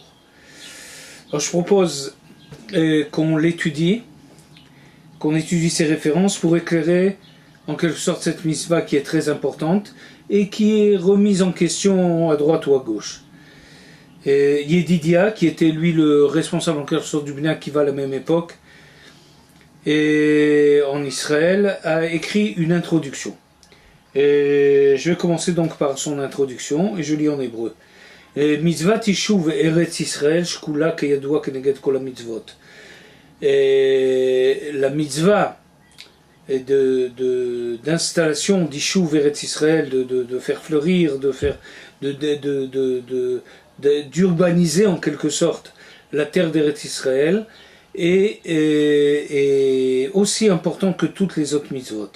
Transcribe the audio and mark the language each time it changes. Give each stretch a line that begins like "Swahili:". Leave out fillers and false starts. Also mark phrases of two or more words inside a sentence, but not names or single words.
French: Alors je propose qu'on l'étudie, qu'on étudie ces références pour éclairer en quelque sorte cette mitzvah qui est très importante et qui est remise en question à droite ou à gauche. Yedidia, qui était lui le responsable en quelque sorte du Bnei Akiva à la même époque, et en Israël, a écrit une introduction. Et je vais commencer donc par son introduction, et je lis en hébreu.
Hebrew: מצות ישוב ארץ ישראל שקולה כידוע כנגד כל המצוות.
French: Et la mitzvah d'installation d'
Hebrew: ישוב ארץ ישראל,
French: de faire fleurir, d'urbaniser en quelque sorte la terre d'
Hebrew: ארץ ישראל,
French: est aussi importante que toutes les autres mitzvot.